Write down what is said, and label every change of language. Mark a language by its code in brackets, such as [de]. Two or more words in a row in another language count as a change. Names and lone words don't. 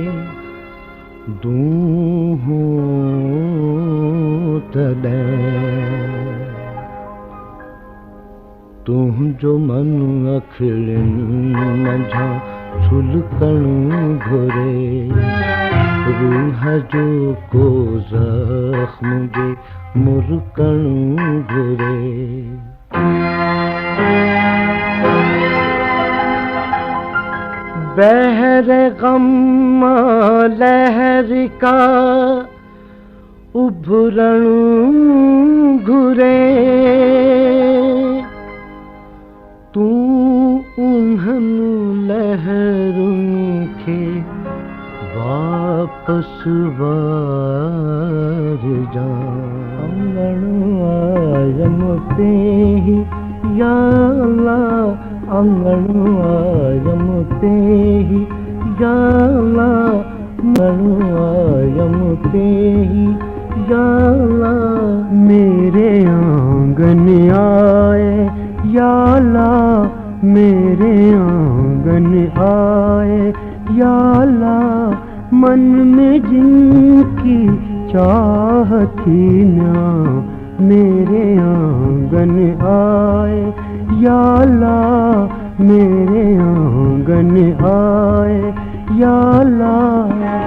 [sd] दूहों तॾहिं तुंहिंजो मन अखिड़ियुनि मंझां छुलकणु घुरे रूह जो को ज़ख्म जे मुरकणु घुरे बहर गम लहर का उभरणु घुरे तू उन्हनि लहरुनि खे वापस वारजा अंगण आयम ते ही या अल्लाह अंगण आयम ते ही या अल्लाह अंगण आयम ते ही या [hi] अल्लाह मेरे आंगन आए या अल्लाह मेरे आंगन आए या अल्लाह मन में जिनकी चाह थी ना मेरे आंगन आए या अल्लाह मेरे आंगन आए या अल्लाह